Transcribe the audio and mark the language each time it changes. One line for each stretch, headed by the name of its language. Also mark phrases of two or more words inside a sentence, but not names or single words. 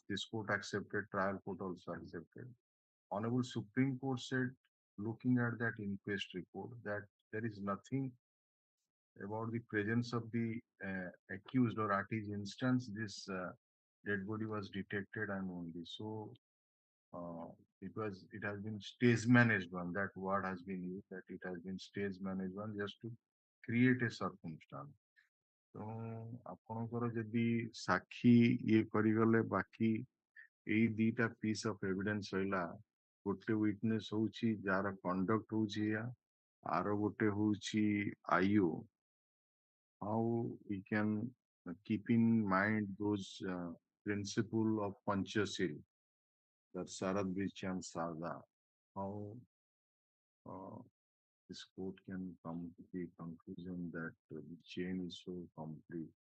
English: This court accepted, trial court also accepted. Honorable Supreme Court said, looking at that inquest report, that there is nothing about the presence of the accused, or at his instance, this dead body was detected, and only so it has been stage managed one. That word has been used, that it has been stage managed one just to create a circumstance. So,
Odia: ଆପଣଙ୍କର ଯଦି ସାକ୍ଷୀ ଇଏ କରିଗଲେ, ବାକି ଏଇ ଦିଟା
English: piece of evidence
Odia: ରହିଲା, ଗୋଟେ witness ହଉଛି ଯାହାର conduct ହଉଛି ଏଇଆ, ଆର ଗୋଟେ ହଉଛି IO,
English: how we can keep in mind those principle of Panchashil, that Sharad Bichan Sada, how this court can come to the conclusion that the chain is so complete.